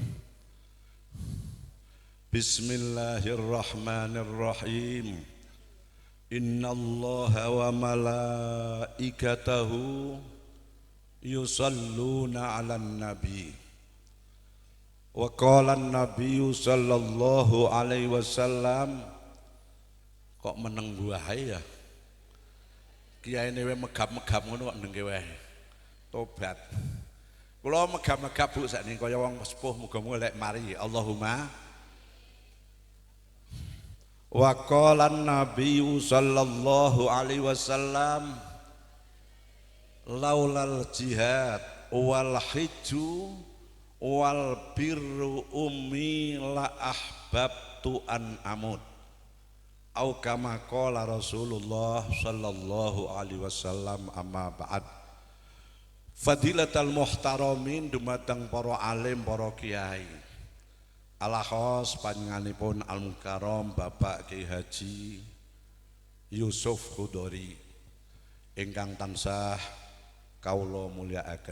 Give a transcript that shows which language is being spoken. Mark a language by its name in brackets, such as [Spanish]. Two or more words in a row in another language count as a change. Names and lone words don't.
[Arabic] بسم الله الرحمن الرحيم. إن الله وملائكته يصلون على النبي. وقال النبي صلى الله عليه وسلم. [Javanese] Kok meneng wae ya? Kiyaine we megap-megap ngono kok nengke wae. Tobat. Kula megap-megap Bu sakniki kaya wong sepuh muga-muga lek mari. [Arabic] Allahumma. وقال النبي صلى الله عليه وسلم لولا الجهاد والحج وبر أمي لأحببت أن أموت. أو كما قال رسول الله صلى الله عليه وسلم أما بعد. فضيلة المحترمين [Javanese] dumateng para alim para kiai. Alahos panjenenganipun Al-Mukarram Bapak Kiai Haji Yusuf Khudori ingkang tansah kawula mulyakaken.